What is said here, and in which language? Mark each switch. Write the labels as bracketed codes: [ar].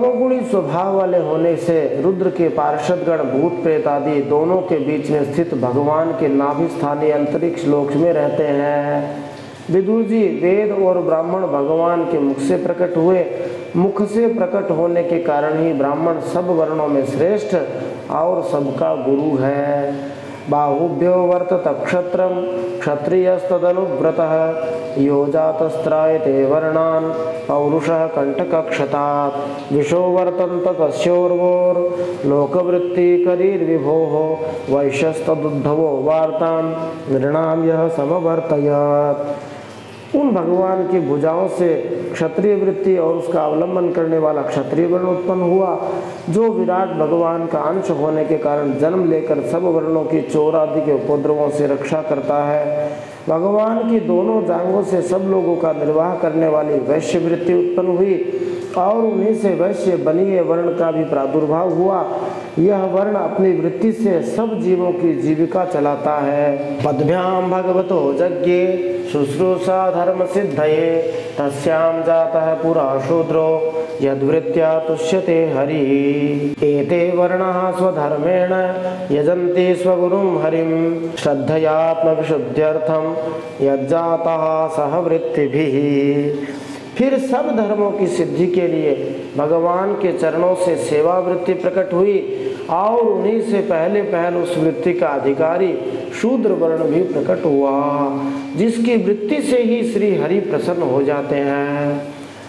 [hi] तमोगुणी स्वभाव वाले होने से रुद्र के पार्षदगण भूत प्रेत आदि दोनों के बीच में स्थित भगवान के नाभि स्थानीय अंतरिक्ष लोक में रहते हैं। विदुर जी, वेद और ब्राह्मण भगवान के मुख से प्रकट हुए। मुख से प्रकट होने के कारण ही ब्राह्मण सब वर्णों में श्रेष्ठ और सबका गुरु है। [sa] बाहुभ्यो वर्तत क्षत्रम क्षत्रियस्तदनुव्रतः यो जातस्त्रायते वर्णान् पौरुषः कंठकक्षतात् विशो वर्तन्त तस्योर्वोर् लोकवृत्ति करीर्विभोः वैश्यस्तदुद्धवो वार्तां नृणां यः समवर्तयत्। [hi] उन भगवान की भुजाओं से क्षत्रिय वृत्ति और उसका अवलंबन करने वाला क्षत्रिय वर्ण उत्पन्न हुआ, जो विराट भगवान का अंश होने के कारण जन्म लेकर सब वर्णों की चोर आदि के उपद्रवों से रक्षा करता है। भगवान की दोनों जांघों से सब लोगों का निर्वाह करने वाली वैश्य वृत्ति उत्पन्न हुई और उन्हीं से वैश्य बनीय वर्ण का भी प्रादुर्भाव हुआ। यह वर्ण अपनी वृत्ति से सब जीवों की जीविका चलाता है। [sa] पद्भ्याम भगवतो यज्ञे शुश्रूषा धर्म सिद्धये तस्यां जातः पुरा शूद्रो यद्वृत्त्या तुष्यते हरिः। एते वर्णाः स्वधर्मेण यजन्ति स्वगुरुं हरिं श्रद्धयात्मविशुद्ध्यर्थं यज्जातः सह वृत्तिभिः। [hi] फिर सब धर्मों की सिद्धि के लिए भगवान के चरणों से सेवा वृत्ति प्रकट हुई और उन्हीं से पहले उस वृत्ति का अधिकारी शूद्र वर्ण भी प्रकट हुआ, जिसकी वृत्ति से ही श्री हरि प्रसन्न हो जाते हैं।